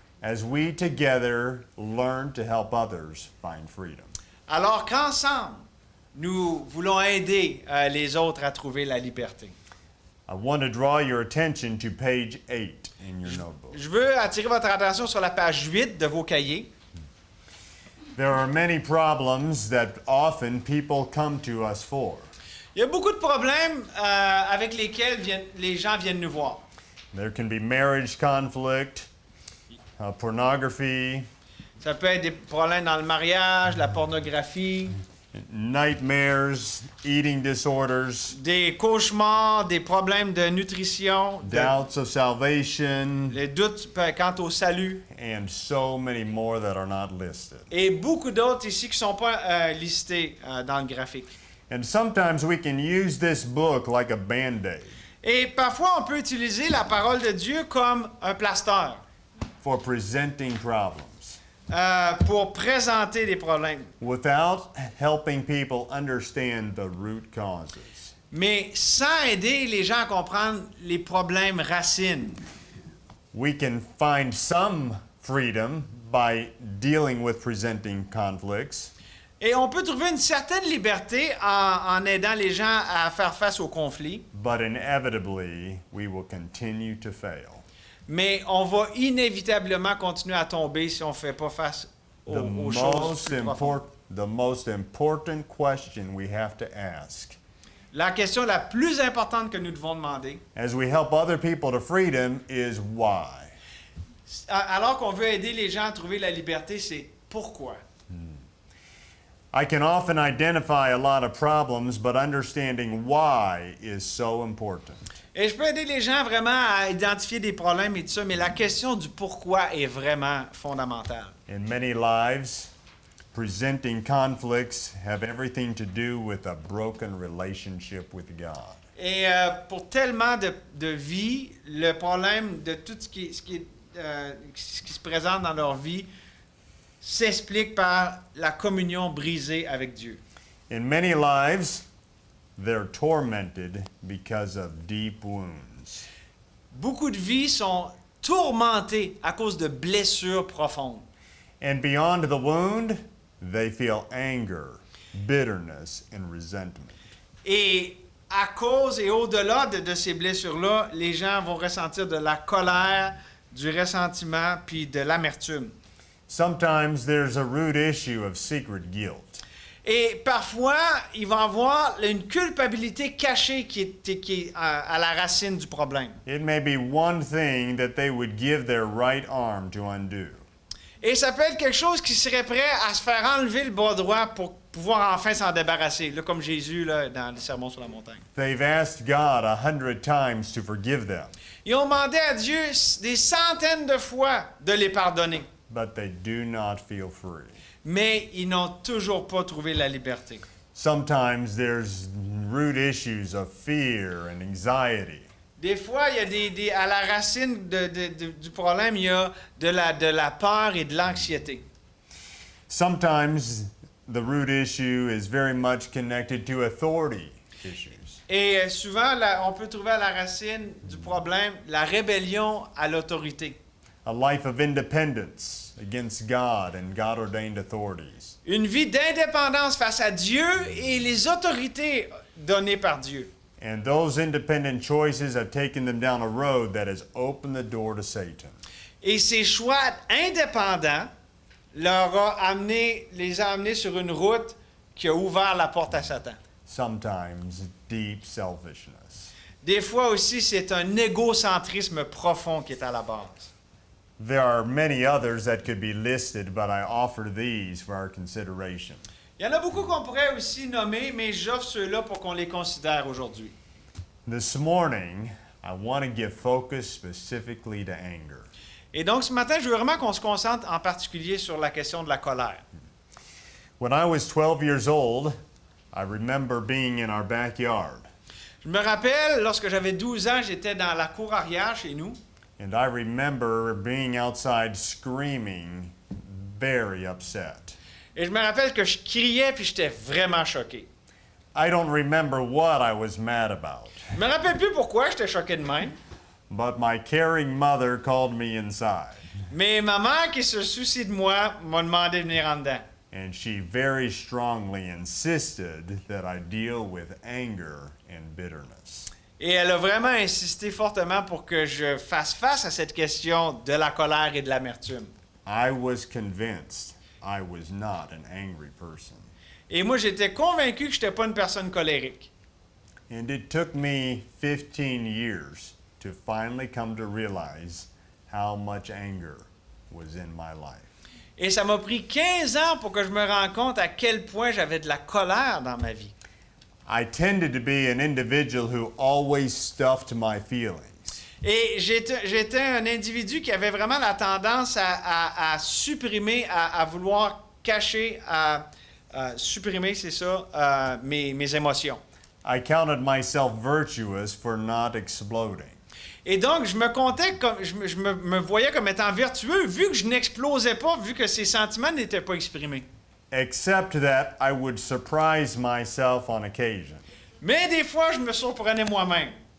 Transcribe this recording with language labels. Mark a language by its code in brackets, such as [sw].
[en] As we together learn to help others find freedom. [fr] Alors qu'ensemble, nous voulons aider les autres à trouver la liberté. [en] I want to draw your attention to page 8 in your notebook. [fr] Je veux attirer votre attention sur la page 8 de vos cahiers. [en] There are many problems that often people come to us for. [fr] Il y a beaucoup de problèmes avec lesquels les gens viennent nous voir. [en] There can be marriage conflict, pornography, [fr] Ça peut être des problèmes dans le mariage, la pornographie, [en] nightmares, eating disorders, [fr] des cauchemars, des problèmes de nutrition, [en] doubts of salvation, [fr] les doutes quant au salut, [en] and so many more that are not listed. [fr] et beaucoup d'autres ici qui ne sont pas listés dans le graphique. [en] And sometimes we can use this book like a Band-Aid [fr] Et parfois, on peut utiliser la parole de Dieu comme un plaster [en] for presenting problems [fr] pour présenter des problèmes. [en] without helping people understand the root causes. [fr] Mais sans aider les gens à comprendre les problèmes racines. [en] We can find some freedom by dealing with presenting conflicts, [fr] Et on peut trouver une certaine liberté en aidant les gens à faire face aux conflits, [en] but inevitably we will continue to fail. [fr] mais on va inévitablement continuer à tomber si on ne fait pas face aux choses plus profondes. [en] The most important question we have to ask [fr] La question la plus importante que nous devons demander, [en] as we help other people to freedom is why. [fr] alors qu'on veut aider les gens à trouver la liberté, c'est pourquoi. [en] I can often identify a lot of problems, but understanding why is so important. [fr] Et je peux aider les gens vraiment à identifier des problèmes et tout ça, mais la question du pourquoi est vraiment fondamentale. [en] In many lives, presenting conflicts have everything to do with a broken relationship with God. [fr] Et pour tellement de vies, le problème de tout ce qui se présente dans leur vie s'explique par la communion brisée avec Dieu. [en] In many lives, they're tormented because of deep wounds. [fr] Beaucoup de vies sont tourmentées à cause de blessures profondes. [en] And beyond the wound, they feel anger, bitterness, and resentment. [fr] Et à cause et au-delà de ces blessures-là, les gens vont ressentir de la colère, du ressentiment puis de l'amertume. [en] Sometimes there's a root issue of secret guilt. [fr] Et parfois, il va y avoir une culpabilité cachée qui est à la racine du problème. [en] It may be one thing that they would give their right arm to undo. [fr] Et ça peut être quelque chose qui serait prêt à se faire enlever le bras droit pour pouvoir enfin s'en débarrasser, là, comme Jésus là, dans le Sermon sur la montagne. [en] They've asked God 100 times to forgive them. [fr] Ils ont demandé à Dieu des centaines de fois de les pardonner. [en] but they do not feel free. [fr] Mais ils n'ont toujours pas trouvé la liberté. [en] Sometimes there's root issues of fear and anxiety. [fr] Des fois, il y a à la racine du problème, il y a de la peur et de l'anxiété. [en] Sometimes the root issue is very much connected to authority issues. [fr] Et souvent, on peut trouver à la racine du problème la rébellion à l'autorité. [en] A life of independence against God and God-ordained authorities. [fr] Une vie d'indépendance face à Dieu et les autorités données par Dieu. [en] And those independent choices have taken them down a road that has opened the door to Satan. [fr] Et ces choix indépendants les a amenés sur une route qui a ouvert la porte à Satan. [en] Sometimes deep selfishness. [fr] Des fois aussi, c'est un égocentrisme profond qui est à la base. [en] There are many others that could be listed, but I offer these for our consideration. [fr] Il y en a beaucoup qu'on pourrait aussi nommer, mais j'offre ceux-là pour qu'on les considère aujourd'hui. [en] This morning, I want to give focus specifically to anger. [fr] Et donc, ce matin, je veux vraiment qu'on se concentre en particulier sur la question de la colère. [en] When I was 12 years old, I remember being in our backyard, [fr] Je me rappelle, lorsque j'avais 12 ans, j'étais dans la cour arrière chez nous. [en] and I remember being outside screaming, very upset. [fr] Et je me rappelle que je criais puis j'étais vraiment choqué. [en] I don't remember what I was mad about, [fr] Je me rappelle plus pourquoi j'étais choqué de même. [en] but my caring mother called me inside, [fr] Mais ma mère qui se soucie de moi m'a demandé de venir en dedans. [en] and she very strongly insisted that I deal with anger and bitterness. [fr] Et elle a vraiment insisté fortement pour que je fasse face à cette question de la colère et de l'amertume. [en] I was convinced I was not an angry person. [fr] Et moi, j'étais convaincu que je n'étais pas une personne colérique. [en] And it took me 15 years to finally come to realize how much anger was in my life. [fr] Et ça m'a pris 15 ans pour que je me rende compte à quel point j'avais de la colère dans ma vie. [en] I tended to be an individual who always stuffed my feelings. [fr] Et j'étais un individu qui avait vraiment la tendance à supprimer, à vouloir cacher, à supprimer, c'est ça, mes émotions. [en] I counted myself virtuous for not exploding. [fr] Et donc, je me comptais comme, je me voyais comme étant vertueux, vu que je n'explosais pas, vu que ces sentiments n'étaient pas exprimés. [en] Except that I would surprise myself on occasion [fr] Mais des fois, je me surprenais moi-même.